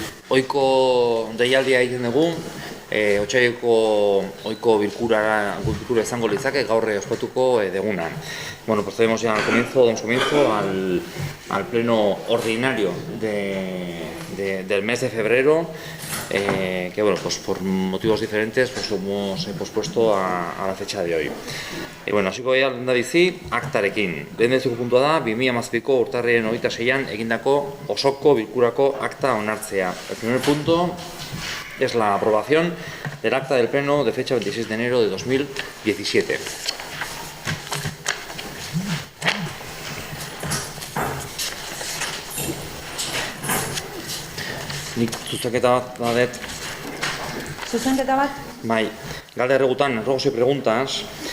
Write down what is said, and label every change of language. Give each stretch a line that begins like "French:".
Basque: Ohiko deialdia egiten dugu, otsaileko ohiko bilkura izango litzake gaur ospatuko degunan.
Spanish: Bueno, procedemos ya damos comienzo al pleno ordinario del mes de febrero, que bueno, pues por motivos diferentes pues hemos pospuesto a la fecha de hoy.
Basque: Bueno, hasiko gara lehendabizi aktarekin. Lehendabiziko puntua da 2017ko urtarrilaren 26an egindako osoko bilkurako akta onartzea.
Spanish: El primer punto es la aprobación del acta del pleno de fecha 26 de enero de 2017.
Basque: Nik zuzenketa bat badet. Zuzenketa bat? Bai, galde erregutan,
Spanish: ruegos y preguntas.